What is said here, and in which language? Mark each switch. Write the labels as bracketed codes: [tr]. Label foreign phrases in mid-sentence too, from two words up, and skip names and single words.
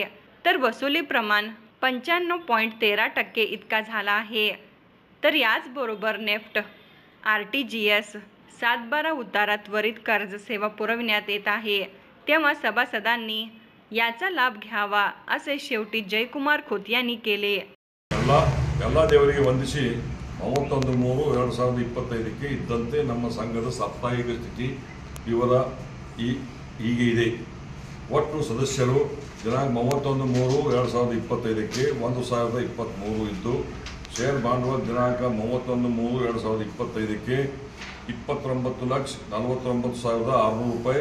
[mr] तर वसुली प्रमाण 95.13% इतका झाला आहे. तर याचबरोबर नेफ्ट, RTGS, 7/12 उतारा त्वरित कर्ज सेवा पुरविण्यात येत आहे. तेव्हा सभासदांनी याचा लाभ घ्यावा असे शेवटी जयकुमार खोत यांनी केले. [kn] ಎಲ್ಲ ದೇವರಿಗೆ ವಂದಿಸಿ 31/3/2025ಕ್ಕೆ ಇದ್ದಂತೆ ನಮ್ಮ ಸಂಘದ ಸಾಪ್ತಾಹಿಕ ಸ್ಥಿತಿ ವಿವರ ಹೀಗೆ ಇದೆ. ಒಟ್ಟು ಸದಸ್ಯರು ದಿನಾಂಕ 31/3/2025ಕ್ಕೆ 1,023 ಇದ್ದು, ಶೇರ್ ಭಾಂಡವಲ್ ದಿನಾಂಕ 31/3/2025ಕ್ಕೆ 29,49,600 ರೂಪಾಯಿ.